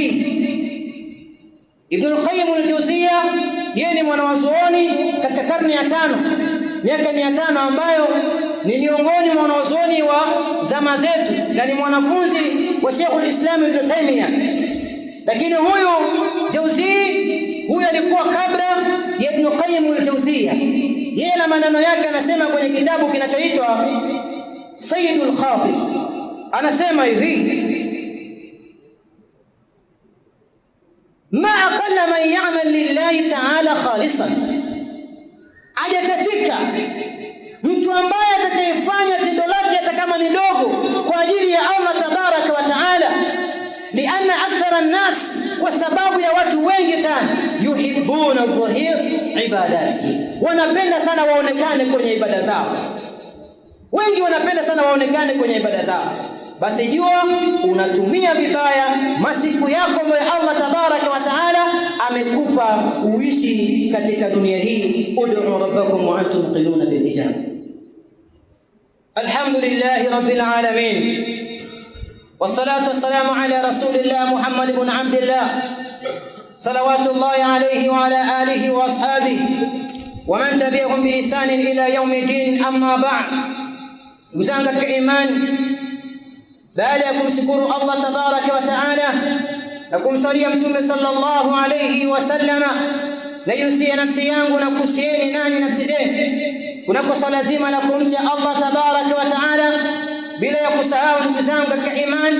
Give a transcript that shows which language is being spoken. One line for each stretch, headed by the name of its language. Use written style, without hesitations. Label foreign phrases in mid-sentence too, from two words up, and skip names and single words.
Swahili: Ibn al-Qayyim al-Jawziyya yeye ni mwanawazuoni katika karne ya 5, miaka 500, ambayo ni miongoni mwa wanawazuoni wa zama zetu na ni mwanafunzi wa Sheikhul Islam Ibn Taymiyyah. Lakini huyu Jawzi, huyu alikuwa kabla ya Ibn Qayyim al-Jawziyya. Yeye na maneno yake anasema kwenye kitabu kinachoitwa Sayyidul Khatib, anasema hivi:
Arabic: ما أقل من يعمل لله تعالى خالصا,
Swahili: ajatatika mtu ambaye atakayefanya tendo lake hata kama ni dogo kwa ajili ya Allah
Arabic: تبارك وتعالى. لأن أكثر الناس,
Swahili: kwa sababu ya watu wengi sana,
Arabic: يحبون ظاهر عبادته,
Swahili: wanapenda sana waonekane kwenye ibada zao. Wengi wanapenda sana waonekane kwenye ibada zao. Basi jua unatumia vibaya masiku yako ambayo Allah
Arabic: تبارك وتعالى
Swahili: amekupa uishi katika dunia hii.
Arabic: ادعوا ربكم وأنتم موقنون بالإجابة الحمد لله رب العالمين والصلاة والسلام على رسول الله محمد بن عبد الله صلوات الله عليه وعلى آله وأصحابه ومن تبعهم بإحسان إلى يوم الدين. أما بعد,
Swahili: ndugu zangu katika imani, baada ya kumshukuru Allah
Arabic: تبارك وتعالى
Swahili: na kumsalia Mtume
Arabic: صلى الله عليه وسلم,
Swahili: na yusia nafsi yangu na kusieni nani nafsi zenu kunako swala zima la kumcha Allah
Arabic: تبارك وتعالى,
Swahili: bila ya kusahau ndugu zangu katika imani.